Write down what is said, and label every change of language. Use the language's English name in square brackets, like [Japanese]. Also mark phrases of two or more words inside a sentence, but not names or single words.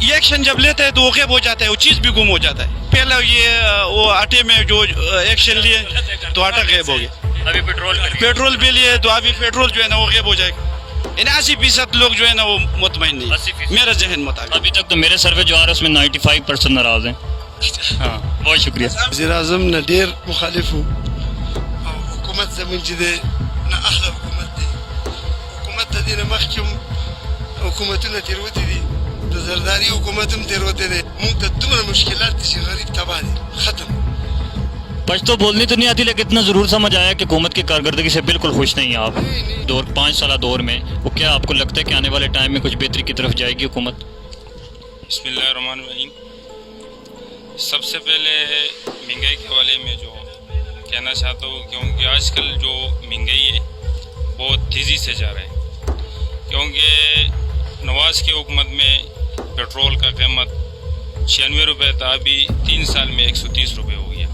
[Urdu] یہ ایکشن جب لیتے ہیں تو وہ غائب ہو جاتا ہے، وہ چیز بھی گم ہو جاتا ہے۔ پہلے یہ وہ آٹے میں جو ایکشن لیے تو آٹا غائب ہو گیا, अभी پیٹرول بھی لیے تو ابھی پیٹرول جو ہے نا وہ غائب ہو جائے گا۔ 80% لوگ جو ہے نا وہ مطمئن نہیں, 80%? میرا ذہن مطابق. ابھی تک تو میرے سروے جو آ رہا ہے اس میں 95% ناراض ہیں. ہاں، بہت شکریہ. [Pashto] वزیر اعظم نه ډیر مخالف وو او حکومت زمون چې دی نه اهله حکومت دی. حکومت د دې نه مخکې هم حکومتونه تېروتي دي، د زرداري حکومت هم تېروتی دی. موږ ته دومره مشکلات دي چې غریب تباه دی، ختم. [Urdu] پشتو بولنی تو نہیں آتی، لیکن اتنا ضرور سمجھ آیا کہ حکومت کی کارکردگی سے بالکل خوش نہیں ہیں آپ 5 سالہ دور میں. وہ کیا آپ کو لگتا ہے کہ آنے والے ٹائم میں کچھ بہتری کی طرف جائے گی حکومت؟ [Arabic] بسم اللہ الرحمن الرحیم. [Urdu] سب سے پہلے مہنگائی کے حوالے میں جو کہنا چاہتا ہوں، کیونکہ آج کل جو مہنگائی ہے بہت تیزی سے جا رہا ہے، کیونکہ نواز کی حکومت میں پیٹرول کا قیمت 96 روپے تھا، ابھی 3 سال میں 130 روپے ہو گیا.